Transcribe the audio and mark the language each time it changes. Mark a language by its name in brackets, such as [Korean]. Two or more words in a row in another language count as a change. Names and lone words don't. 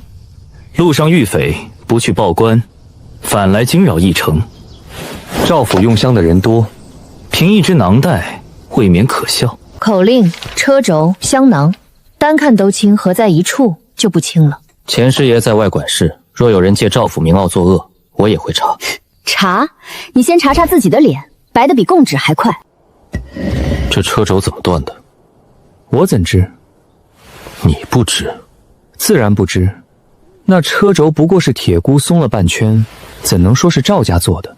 [Chinese] 路上遇匪，不去报官，反来惊擾驿城。赵府用香的人多，凭一只囊袋，未免可笑。口令、车轴、香囊，单看都轻，合在一處就不輕了。钱師爺在外管事，若有人借趙府名號作惡，我也會查。查？你先查查自己的臉，白得比供紙還快。這車軸怎麼斷的？我怎知？你不知？自然不知。那車軸不過是鐵箍鬆了半圈，怎能說是趙家做的？